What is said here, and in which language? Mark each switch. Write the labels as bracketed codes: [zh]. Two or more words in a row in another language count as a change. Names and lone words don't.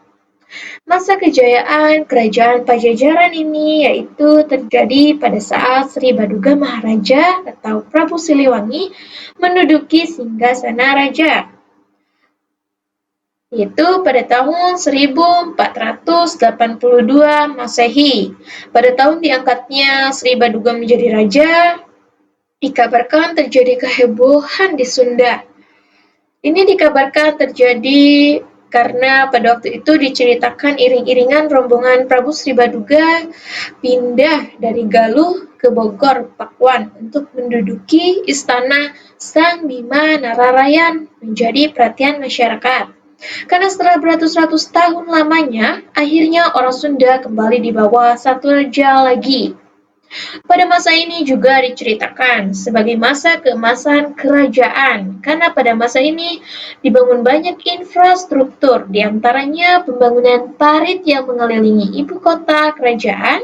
[id] Masa kejayaan kerajaan Pajajaran ini yaitu terjadi pada saat Sri Baduga Maharaja atau Prabu Siliwangi menduduki singgasana raja, yaitu pada tahun 1482 Masehi. Pada tahun diangkatnya Sri Baduga menjadi raja, dikabarkan terjadi kehebohan di Sunda. Ini dikabarkan terjadi karena pada waktu itu diceritakan iring-iringan rombongan Prabu Sri Baduga pindah dari Galuh ke Bogor, Pakuan untuk menduduki istana Sang Bima Nararayan menjadi perhatian masyarakat. Karena setelah beratus-ratus tahun lamanya, akhirnya orang Sunda kembali di bawah satu raja lagi. Pada masa ini juga diceritakan sebagai masa keemasan kerajaan, karena pada masa ini dibangun banyak infrastruktur, diantaranya pembangunan parit yang mengelilingi ibu kota kerajaan.